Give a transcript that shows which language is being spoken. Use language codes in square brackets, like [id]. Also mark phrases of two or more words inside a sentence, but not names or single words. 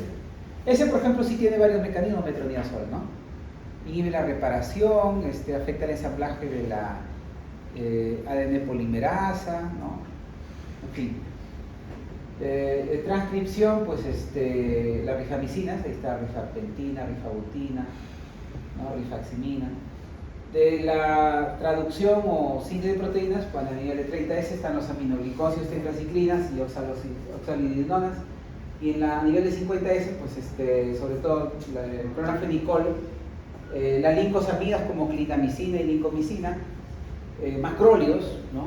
[es] Ese, por ejemplo, sí tiene varios mecanismos, metronidazol, ¿no? Inhibe la reparación, afecta el ensamblaje de la ADN polimerasa, ¿no? En fin. Transcripción, pues la rifamicinas, ahí está rifapentina, rifabutina, ¿no? Rifaximina. De la traducción o síntesis de proteínas, cuando a nivel de 30S están los aminoglicósidos, tetraciclinas y oxalidinonas, y a nivel de 50S, pues sobre todo el clorafenicol, las lincosamidas como clindamicina y lincomicina, macrólidos, ¿no?